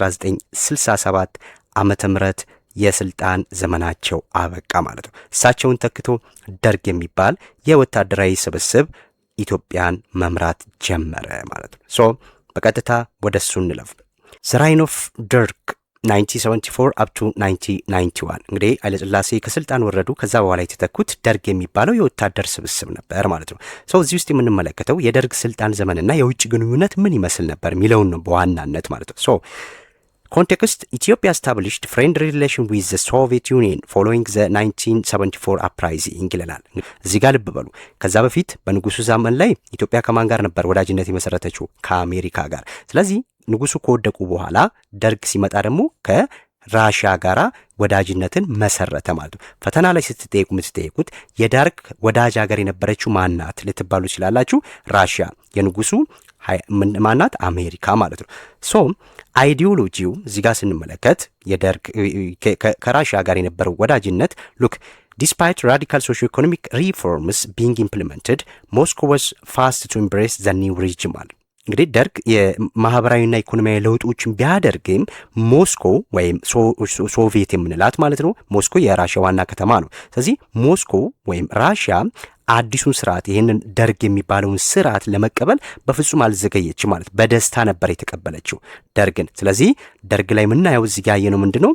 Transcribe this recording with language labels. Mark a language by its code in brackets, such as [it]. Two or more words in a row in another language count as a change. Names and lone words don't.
[am] 1967 ዓመተ ምህረት የስልጣን ዘመናቸው አበቃ ማለት ነው። እሳቸውን ተክቶ ደርግ የሚባል የወታደራዊ ስብስብ ኢትዮጵያን መምራት ጀመረ ማለት ነው። በቀጥታ ወደ እሱ እንለፍ። [en] The reign of Derg [am] 1974 [en] up to [am] 1991 እንግዲህ ኃይለ ሥላሴ ከስልጣን ወረዱ። ከዛ በኋላ የተተኩት ደርግ የሚባለው የወታደር ስብስብ ነበር ማለት ነው። እዚህ ውስጥ የምንመለከተው የደርግ ስልጣን ዘመንና የውጭ ግንኙነት ምን ይመስል ነበር የሚለውን ነው በዋናነት ማለት ነው። ኮንቴክስት ኢትዮጵያ [en] established friendly relation with the Soviet Union following the 1974 uprising [am] ይለናል። እዚህ ጋር ልብ በሉ። ከዛ በፊት በንጉሱ ዘመን ላይ ኢትዮጵያ ከማን ጋር ነበር ወዳጅነት የመሰረተችው? ከአሜሪካ ጋር። ስለዚህ ንጉሱ ከወደቁ በኋላ ደርግ ሲመጣ ደግሞ ከራሽያ ጋራ ወዳጅነትን መሰረተ ማለት ነው። ፈተና ላይ ስትጠየቁ የምትጠየቁት የደርግ ወዳጅ ሀገር የነበረችው ማናት ልትባሉ ይችላላችሁ። ራሽያ። የንጉሱ ማናት? አሜሪካ ማለት ነው። ሶ አይዲዮሎጂው እዚህ ጋር ስንመለከት የደርግ ከራሽያ ጋር የነበረው ወዳጅነት ሉክ [en] Despite radical socio-economic reforms being implemented, Moscow was fast to embrace the new regime. [am] እንግዲህ ደርግ የማህበራዊና ኢኮኖሚያዊ ለውጦችን ቢያደርግም ሞስኮ ወይም ሶቪየት የምንላት ማለት ነው፣ ሞስኮ የራሽያ ዋና ከተማ ነው። ስለዚህ ሞስኮ ወይም ራሽያ አዲሱን ስርዓት ይህንን ደርግ የሚባለውን ስርዓት ለመቀበል በፍጹም አልዘገየች ማለት በደስታ ነበር የተቀበለችው ደርግን። ስለዚህ ደርግ ላይ የምናየው እዚህ ጋር ያየነው ምንድነው?